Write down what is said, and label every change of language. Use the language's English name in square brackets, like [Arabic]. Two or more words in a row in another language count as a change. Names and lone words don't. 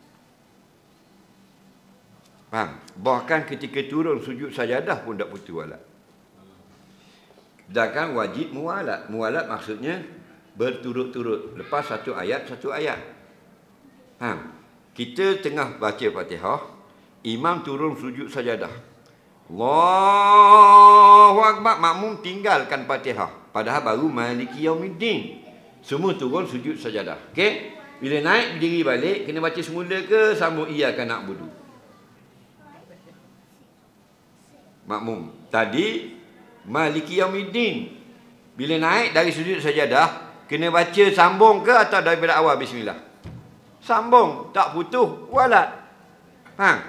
[Malay] Faham? Bahkan ketika turun sujud sajadah pun tak putus solat. Sedangkan wajib muwalat. Muwalat maksudnya berturut-turut. Lepas satu ayat. Faham? Kita tengah baca Fatihah, imam turun sujud sajadah. [Arabic] الله أكبر, [Malay] makmum tinggalkan Fatihah. Padahal baru [Arabic] مالك يوم الدين. [Malay] Semua turun sujud sajadah. Okey? Bila naik berdiri balik, kena baca semula ke sambung [Arabic] إياك نعبد? [Malay] Makmum. Tadi [Arabic] مالك يوم الدين. [Malay] Bila naik dari sujud sajadah, kena baca sambung ke atau daripada awal bismillah? Sambung, tak putus walat. Faham?